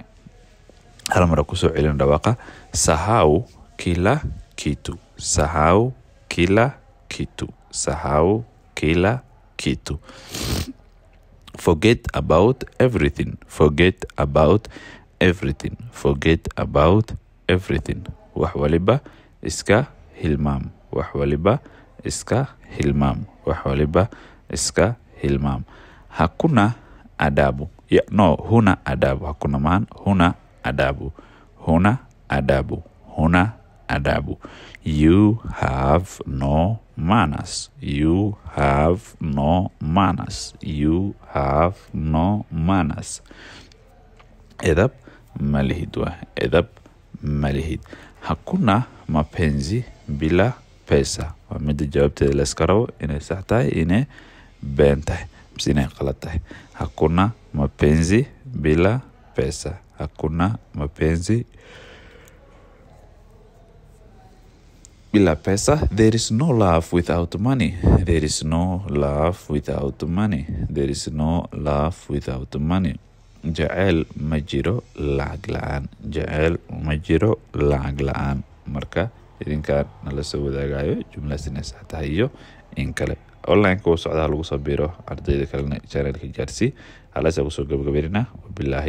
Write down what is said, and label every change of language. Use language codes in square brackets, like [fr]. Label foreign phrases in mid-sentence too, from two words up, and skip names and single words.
[so] Hal mar ku soo celin dhawaaqa. [sw] Sahau kila kitu. Sahau kila kitu. Sahau kila kitu. [en] Forget about everything. Forget about everything. Forget about everything. [so] Wax waliba iska hilmaam. Wax waliba iska hilmaam. Wax waliba iska hilmaam. [sw] Hakuna adabu. No, huna adabu. Hakuna maan. Huna adabu. Huna adabu. Huna adabu. [en] You have no manners. You have no manners. You have no manners. [so] Edab malihid wa. Edab malihid. [sw] Hakuna mapenzi bila pesa. [so] Waa mida jawaabteeda la iska rabo inay sax tahay, inay been tahay, mise inay qalad tahay. [sw] Hakuna mapenzi bila pesa. Hakuna mapenzi bila pesa. [en] There is no love without money. There is no love without money. There is no love without money. [so] Jacayl ma jiro lacag la'aan. Jacayl ma jiro lacag la'aan. Marka idinkaan nala soo wadaagayo jumladaas inay sax tahay iyo in kale. Online kuu socdaa lagu soo biro ardayda kalena channelka jaarsii. Halkaas ku soo gabagabeynaa.